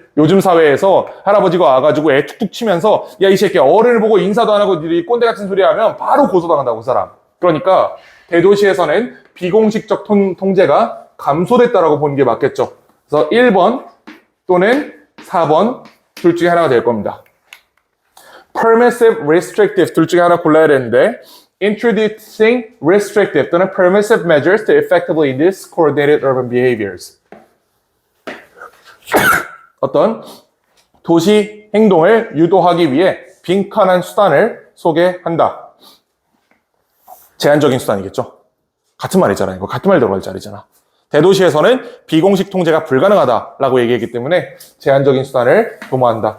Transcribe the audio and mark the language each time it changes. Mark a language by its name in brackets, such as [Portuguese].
[Korean] 요즘 사회에서 할아버지가 와가지고 애 툭툭 치면서 야, 이 새끼 어른을 보고 인사도 안 하고 니들이 꼰대 같은 소리 하면 바로 고소당한다고, 그 사람. 그러니까 대도시에서는 비공식적 통제가 감소됐다라고 보는 게 맞겠죠. 그래서 1번 또는 4번 둘 중에 하나가 될 겁니다. [English] Permissive, restrictive [Korean] 둘 중에 하나 골라야 되는데 [English] Introducing restrictive 또는 permissive measures to effectively induce coordinated urban behaviors. [Korean] 어떤 도시 행동을 유도하기 위해 빈칸한 수단을 소개한다. 제한적인 수단이겠죠. 같은 말이잖아요. 이거 같은 말 들어갈 자리잖아. 대도시에서는 비공식 통제가 불가능하다라고 얘기했기 때문에 제한적인 수단을 도모한다.